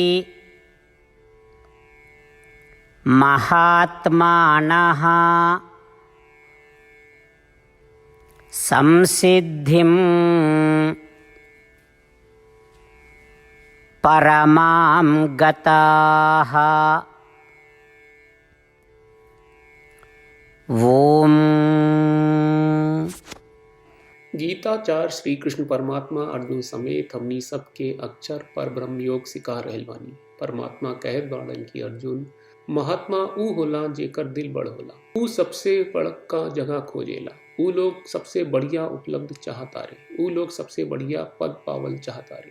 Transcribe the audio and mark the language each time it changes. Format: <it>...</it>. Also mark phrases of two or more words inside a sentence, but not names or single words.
<sa>महात्मानः संसिद्धिं परमां गताः। ओम।</sa> <bho>गीताचार्य श्री कृष्ण परमात्मा अर्जुन समेत हमनी सबके अक्षर पर ब्रह्म योग सिखा रहल बानी। परमात्मा कहत बाड़न कि अर्जुन, महात्मा ऊ होला जेकर दिल बड़ होला, ऊ सबसे बड़का जगह खोजेला, ऊ लोग सबसे बढ़िया उपलब्ध चाहतारे, ऊ लोग सबसे बढ़िया पद पावल चाहतारे।</bho>